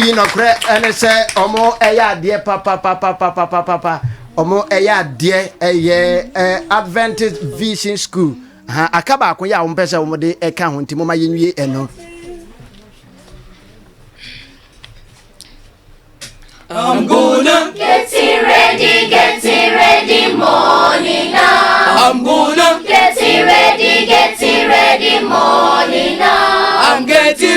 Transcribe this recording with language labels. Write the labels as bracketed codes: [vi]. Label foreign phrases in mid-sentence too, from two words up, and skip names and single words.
[ak] yi no kre ene se omo eya de papa omo eya de Adventist Vision School ha akaba akon ya ompese omo de eka ho ntimo ma yenwie eno [en] I'm gonna get it ready, morning now. I'm gonna get it ready, morning now. I'm getting